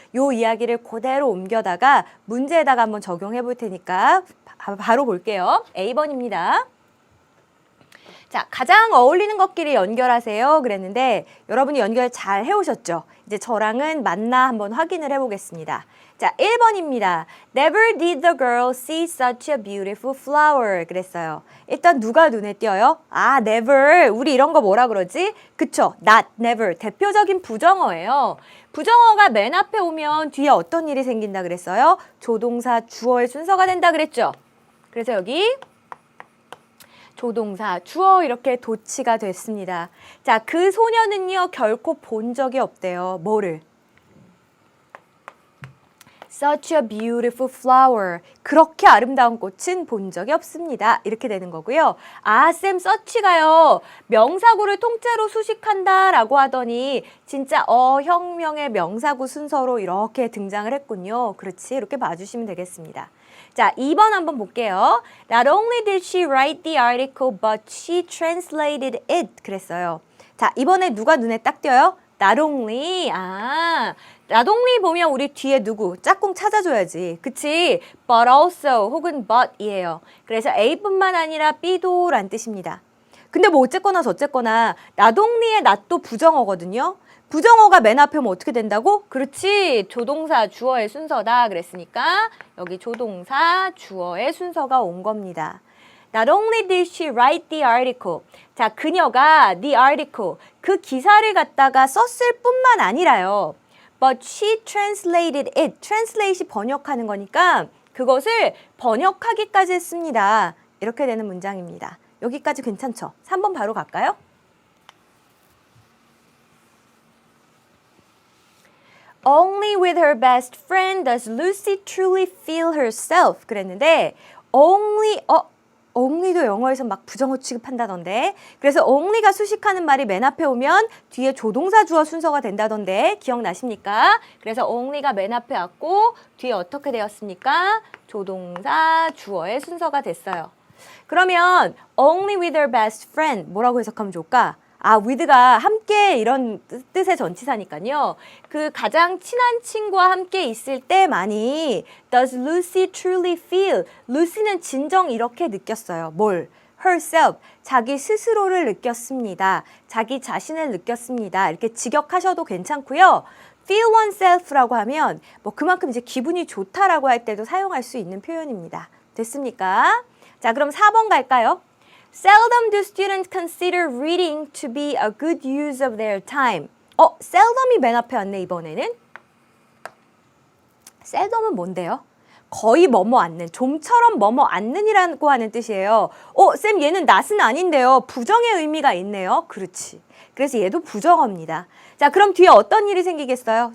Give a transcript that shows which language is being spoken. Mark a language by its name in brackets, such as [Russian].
[Korean] 요 이야기를 그대로 옮겨다가 문제에다가 한번 적용해 볼 테니까 바로 볼게요. A번입니다. 자, 가장 어울리는 것끼리 연결하세요 그랬는데 여러분이 연결 잘 해오셨죠? 이제 저랑은 맞나 한번 확인을 해보겠습니다. 자, 1번입니다. [English] Never did the girl see such a beautiful flower 그랬어요. [Korean] 일단 누가 눈에 띄어요? never. 우리 이런 거 뭐라 그러지? 그쵸? not, never. 대표적인 부정어예요. 부정어가 맨 앞에 오면 뒤에 어떤 일이 생긴다 그랬어요? 조동사, 주어의 순서가 된다 그랬죠? 그래서 여기 조동사, 주어 이렇게 도치가 됐습니다. 자, 그 소녀는요 결코 본 적이 없대요. 뭐를? [English] Such a beautiful flower. [Korean] 그렇게 아름다운 꽃은 본 적이 없습니다. 이렇게 되는 거고요. 쌤 such가요. 명사구를 통째로 수식한다 라고 하더니 진짜 어형명의 명사구 순서로 이렇게 등장을 했군요. 그렇지? 이렇게 봐주시면 되겠습니다. 자, 2번 한번 볼게요. [English] Not only did she write the article, but she translated it. [Korean] 그랬어요. 자, 이번에 누가 눈에 딱 띄어요? [English] Not only. [Korean] not only 보면 우리 뒤에 누구? 짝꿍 찾아줘야지. 그치? But also 혹은 but이에요. 그래서 A뿐만 아니라 B도 란 뜻입니다. 근데 뭐 어쨌거나 저쨌거나 not only의 not도 부정어거든요. 부정어가 맨 앞에 오면 어떻게 된다고? 그렇지. 조동사, 주어의 순서다. 그랬으니까 여기 조동사, 주어의 순서가 온 겁니다. [English] Not only did she write the article. [Korean] 자, 그녀가 the article, 그 기사를 갖다가 썼을 뿐만 아니라요. [English] But she translated it. [Korean] translate이 번역하는 거니까 그것을 번역하기까지 했습니다. 이렇게 되는 문장입니다. 여기까지 괜찮죠? 3번 바로 갈까요? [English] Only with her best friend does Lucy truly feel herself. [Korean] 그랬는데 only도 영어에서 막 부정어 취급한다던데. 그래서 only가 수식하는 말이 맨 앞에 오면 뒤에 조동사 주어 순서가 된다던데 기억나십니까? 그래서 only가 맨 앞에 왔고 뒤에 어떻게 되었습니까? 조동사 주어의 순서가 됐어요. 그러면 [English] only with her best friend [Korean] 뭐라고 해석하면 좋을까? with가 함께 이런 뜻의 전치사니까요. 그 가장 친한 친구와 함께 있을 때만이 [English] Does Lucy truly feel? [Korean] 루시는 진정 이렇게 느꼈어요. 뭘? herself, 자기 스스로를 느꼈습니다. 자기 자신을 느꼈습니다. 이렇게 직역하셔도 괜찮고요. feel oneself라고 하면 뭐 그만큼 이제 기분이 좋다라고 할 때도 사용할 수 있는 표현입니다. 됐습니까? 자, 그럼 4번 갈까요? [English] Seldom do students consider reading to be a good use of their time. [Korean] seldom이 맨 앞에 왔네, 이번에는. seldom은 뭔데요? 거의 뭐뭐 않는, 좀처럼 뭐뭐 않는이라고 하는 뜻이에요. 쌤 얘는 not은 아닌데요. 부정의 의미가 있네요. 그렇지. 그래서 얘도 부정어입니다. 자, 그럼 뒤에 어떤 일이 생기겠어요?